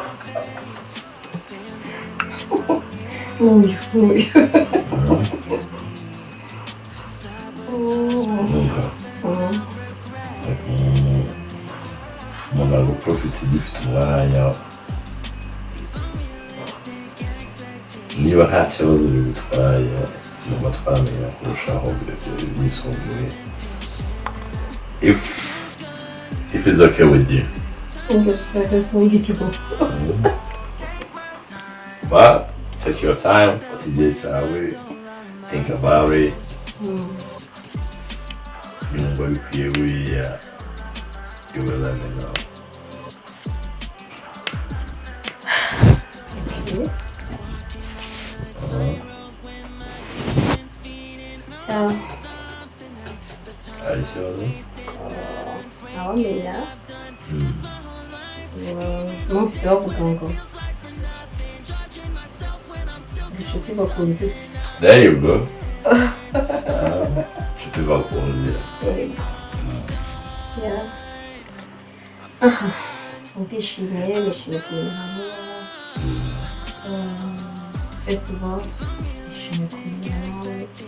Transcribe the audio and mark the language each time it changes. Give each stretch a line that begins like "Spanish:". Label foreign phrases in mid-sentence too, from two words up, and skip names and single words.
Kinyarwanda: Umuntu aguprofita igifite umwanya niba nta kibazo bigutwaye nyuma twamenya kurushaho byisumbuye
English: if it's okay with you. But take your time,
Kinyarwanda: fata igihe cyawe,
English: think about it.
Kinyarwanda: Yumva bikwiye buriya
English: you will let me know.
Kinyarwanda: Hari ikibazo? Ntawamenya numvise bavuga ngo inshuti bakunze.
English: There you go.
Kinyarwanda: Inshuti bakunze. Ndishimiye nishimiye kumenya hamwe festival, nishimiye kumenya nawe.